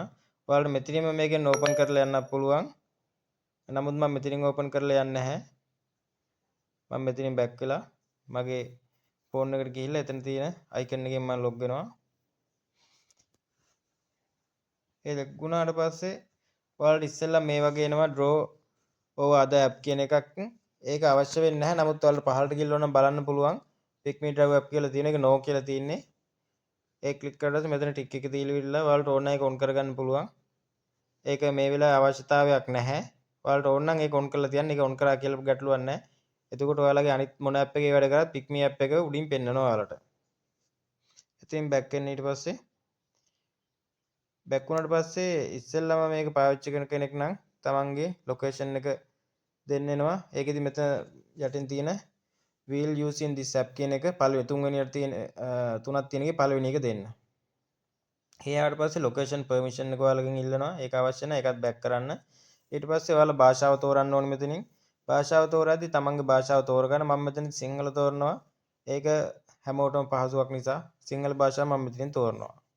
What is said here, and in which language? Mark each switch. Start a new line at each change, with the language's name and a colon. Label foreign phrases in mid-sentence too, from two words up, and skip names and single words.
Sinhala: ඔයාලට මෙතනින්ම මේකෙන් ඕපන් කරලා යන්නත් පුළුවන්. නමුත් මම මෙතනින් ඕපන් කරලා යන්නේ නැහැ. මම මෙතනින් බැක් වෙලා මගේ ෆෝන් එකට ගිහිල්ලා එතන තියෙන අයිකන් එකෙන් මම ලොග් වෙනවා. ඒ ලොග් වුණාට පස්සේ ඔයාලට ඉස්සෙල්ලා මේ වගේ එනවා
English: draw over other app
Sinhala: කියන එකක්. ඒක අවශ්‍ය වෙන්නේ නැහැ. නමුත් ඔයාලට පහළට ගිහලා නම් බලන්න පුළුවන්. Pygmy Drive app කියලා තියෙන එක no කියලා තියෙන්නේ. ඒ ක්ලික් කරලා මෙතන ටික් එක දීලා ඔයාලට ඕන එක ඔන් කරගන්න පුළුවන්. ඒක මේ වෙලාවේ අවශ්‍යතාවයක් නැහැ. ඔයාලට ඕන නම් ඒක ඔන් කරලා තියන්න. ඒක ඔන් කරා කියලා ගැටලුවක් නැහැ. එතකොට ඔයාලගේ අනිත් මොන app එකේ වැඩ කරත් Pygmy app එක උඩින් පෙන්නනවා ඔයාලට. ඉතින් බැක් වෙන්න ඊට පස්සේ බැක් වුණාට පස්සේ ඉස්සෙල්ලාම මේක පාවිච්චි කරන කෙනෙක් නම් තමන්ගේ ලොකේෂන් එක දෙන්න එනවා. ඒකෙදි මෙතන යටින් තියෙන
English: will using this app
Sinhala: කියන එක පළවෙනි තුන්වෙනියට තියෙන තුනක් තියෙන එකේ පළවෙනි එක දෙන්න. එයාට පස්සේ
English: location permission
Sinhala: එක ඔයාලගෙන් ඉල්ලනවා. ඒක අවශ්‍ය නැහැ. ඒකත් බැක් කරන්න. ඊට පස්සේ ඔයාලා භාෂාව තෝරන්න ඕනේ මෙතනින්. භාෂාව තෝරද්දී තමන්ගේ භාෂාව තෝරගන්න. මම මෙතන සිංහල තෝරනවා. ඒක හැමෝටම පහසුවක් නිසා සිංහල භාෂාව මම මෙතනින් තෝරනවා.